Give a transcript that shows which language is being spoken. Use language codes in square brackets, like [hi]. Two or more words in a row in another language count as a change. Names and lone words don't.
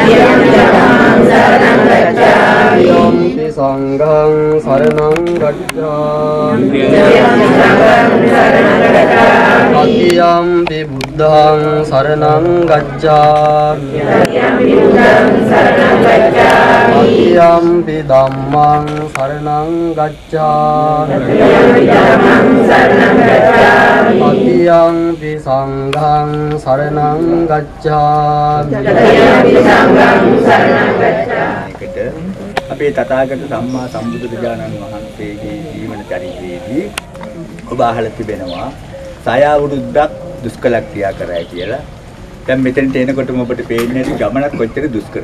[pi] तृतीयंपि संघं शरणं गच्छामि तृतीयंपि बुद्धं शरणं गच्छामि तृतीयंपि धम्मं शरणं गच्छामि तृतीयंपि संघं शरणं गच्छामि. [si] අපේ තථාගත සම්මා සම්බුදුරජාණන් වහන්සේගේ ජීවන චරිතයේදී ඔබ අහලා තිබෙනවා සය අවුරුද්දක් දුෂ්කර ක්‍රියා කරයි කියලා. දැන් මෙතනට එනකොටම ඔබට පේන්නේ ගමනක් කොච්චර දුෂ්කරද.